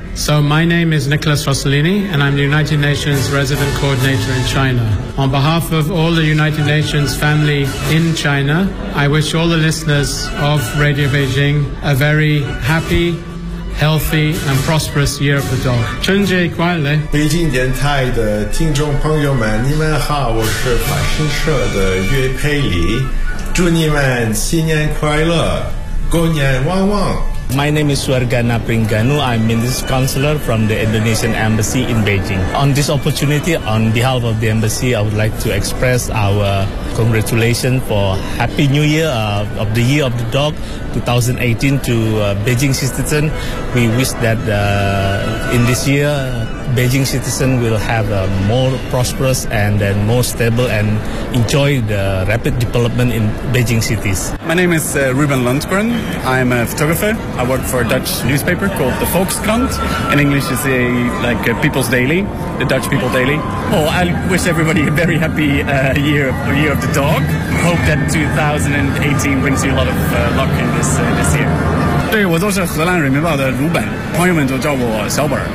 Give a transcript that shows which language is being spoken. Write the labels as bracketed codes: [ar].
[en] So my name is Nicholas Rossellini, and I'm the United Nations Resident Coordinator in China. On behalf of all the United Nations family in China, I wish all the listeners of Radio Beijing a very happy, healthy, and prosperous Year of the Dog. [zh] 春节快乐！北京电台的听众朋友们，你们好，我是法新社的岳佩里，祝你们新年快乐，过年旺旺。 [en] My name is Suargana Pringanu. I'm Minister Counselor from the Indonesian Embassy in Beijing. On this opportunity, on behalf of the Embassy, I would like to express our congratulations for Happy New Year of the Year of the Dog 2018 to Beijing citizens. We wish that in this year, Beijing citizens will have a more prosperous and then more stable and enjoy the rapid development in Beijing cities. My name is Ruben Lundgren. I'm a photographer. I work for a Dutch newspaper called the Volkskrant. In English, it's a, like a People's Daily, the Dutch People Daily. Oh, I wish everybody a very happy year of the dog. Hope that 2018 brings you a lot of luck in this, this year. [zh] 对，我都是荷兰人民报的鲁本，朋友们都叫我小本。